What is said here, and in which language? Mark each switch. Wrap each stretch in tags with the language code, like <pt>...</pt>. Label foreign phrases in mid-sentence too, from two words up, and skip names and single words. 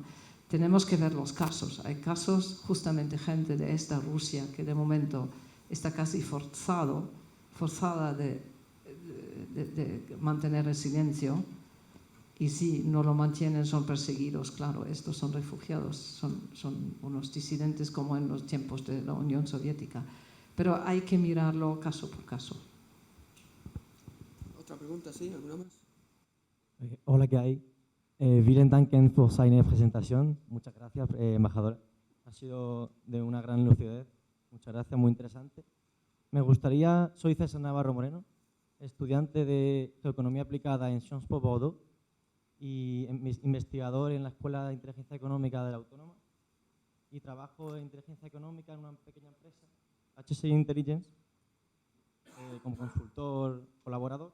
<es>Tenemos que ver los casos. Hay casos, justamente gente de esta Rusia que de momento está casi forzada de mantener el silencio, y si no lo mantienen son perseguidos. Claro, estos son refugiados, son unos disidentes como en los tiempos de la Unión Soviética, pero hay que mirarlo caso por caso. Otra pregunta, ¿sí? ¿Alguna más? Hola, ¿qué hay?</es> <de>Vielen Danken für seine Präsentation.</de> <es>Muchas gracias, embajadora. Ha sido de una gran lucidez. Muchas gracias, muy interesante. Me gustaría, soy César Navarro Moreno, estudiante de Geoeconomía aplicada en Sciences Po Bordeaux y investigador en la Escuela de Inteligencia Económica de la Autónoma, y trabajo en inteligencia económica en una pequeña empresa, HSI Intelligence, como consultor colaborador.</es>